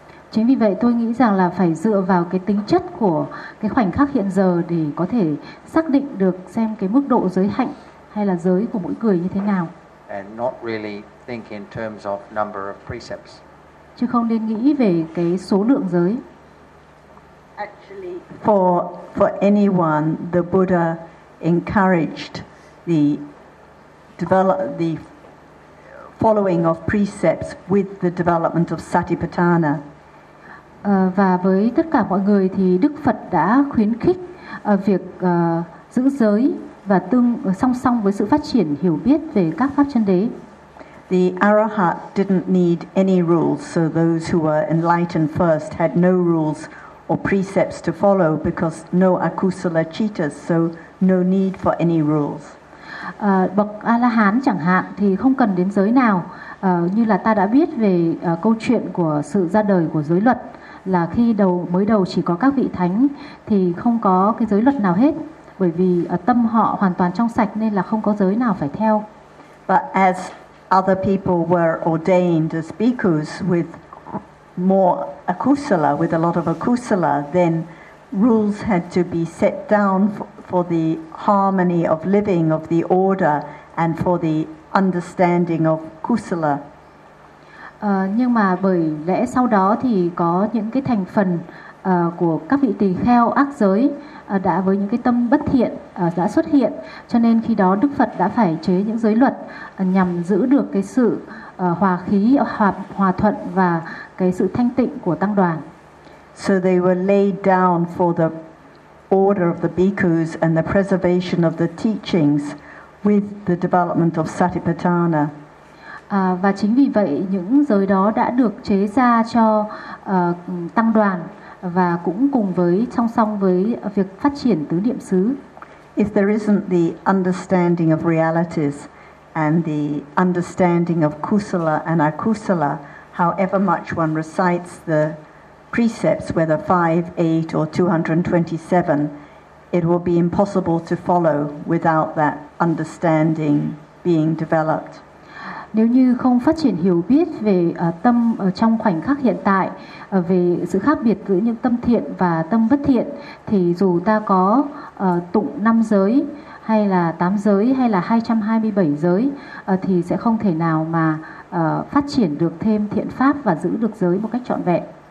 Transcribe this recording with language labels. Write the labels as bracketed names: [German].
[Vietnamese] Chính vì vậy tôi nghĩ rằng là phải dựa vào cái tính chất của cái khoảnh khắc hiện giờ để có thể xác định được xem cái mức độ giới hạnh hay là giới của mỗi người như thế nào. [English] And not really think in terms of number of precepts. [Vietnamese] Chứ không nên nghĩ về cái số lượng giới. [English] Actually, for anyone, the Buddha encouraged the following of precepts with the development of Satipatthana. [Vietnamese] Và với tất cả mọi người thì Đức Phật đã khuyến khích việc giữ giới và tương song song với sự phát triển hiểu biết về các pháp chân đế. [English] The arahat didn't need any rules, so those who were enlightened first had no rules or precepts to follow because no akusala cittas, so no need for any rules. [Vietnamese] Bậc a la hán chẳng hạn thì không cần đến giới nào, như là ta đã biết về câu chuyện của sự ra đời của giới luật. Là khi đầu mới đầu chỉ có các vị thánh thì không có cái giới luật nào hết bởi vì tâm họ hoàn toàn trong sạch nên là không có giới nào phải theo. [English] But as other people were ordained as bhikkhus with more akusala, with a lot of akusala, then rules had to be set down for the harmony of living, of the order and for the understanding of kusala. [Vietnamese] Nhưng mà bởi lẽ sau đó thì có những cái thành phần của các vị tỳ kheo ác giới đã với những cái tâm bất thiện đã xuất hiện, cho nên khi đó Đức Phật đã phải chế những giới luật nhằm giữ được cái sự hòa khí, hòa thuận và cái sự thanh tịnh của tăng đoàn. [English] So they were laid down for the order of the bhikkhus and the preservation of the teachings with the development of Satipatthana. [Vietnamese] Và chính vì vậy những giới đó đã được chế ra cho tăng đoàn và cũng cùng với song song với việc phát triển tứ niệm xứ. [English] If there isn't the understanding of realities and the understanding of kusala and akusala, however much one recites the precepts, whether 5, 8 or 227, it will be impossible to follow without that understanding being developed. [Vietnamese] Nếu như không phát triển hiểu biết về tâm trong khoảnh khắc hiện tại, về sự khác biệt giữa những tâm thiện và tâm bất thiện, thì dù ta có tụng 5 giới hay là 8 giới hay là 227 giới thì sẽ không thể nào mà phát triển được thêm thiện pháp và giữ được giới một cách trọn vẹn.